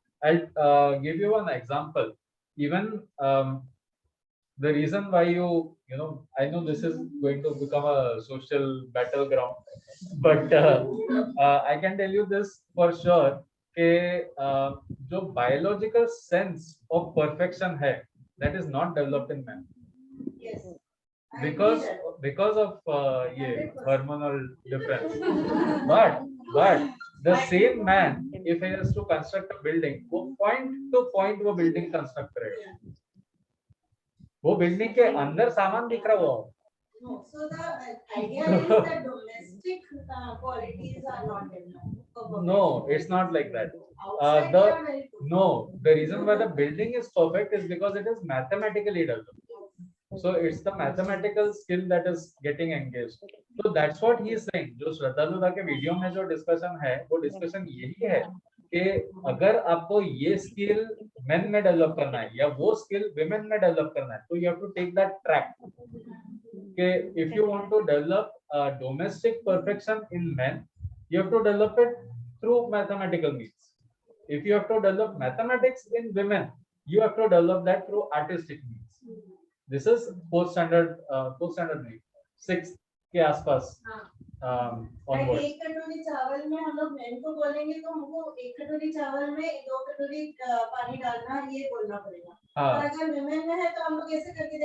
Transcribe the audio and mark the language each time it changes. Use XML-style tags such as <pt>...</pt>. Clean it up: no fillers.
<en>I'll give you an example. Even the reason why I know this is going to become a social battleground, but I can tell you this for sure कि जो biological sense of perfection है, that is not developed in men. Yes. I agree that. Because of ये hormonal difference. But the same man, if he has to construct a building, वो point to point वो building construct करेगा.</en> <hi>वो building के अंदर सामान दिख रहा हो.</hi> <en>No, so the idea is that domestic qualities are not developed. No, it's not like that. Outside they are very good. No, the reason why the building is perfect is because it is mathematically developed. So it's the mathematical skill that is getting engaged. So that's what he is saying.</en> <hi>जो श्रद्धालुदा के video में जो discussion है, वो discussion यही है कि अगर आपको ये स्किल मेन में डेवलप करना है या वो स्किल विमेन में डेवलप करना है, तो you have to take that track.</hi> <en>कि if you want to develop domestic perfection in men, you have to develop it through mathematical means. If you have to develop mathematics in women, you have to develop that through artistic means. This is fourth standard नहीं, sixth के आसपास onwards.</en> <hi>एक कटोरी चावल में हम लोग man को बोलेंगे तो हमको एक कटोरी चावल में 2 कटोरी पानी डालना ये बोलना पड़ेगा. और अगर विमेन में है तो हम लोग ऐसे करके</hi>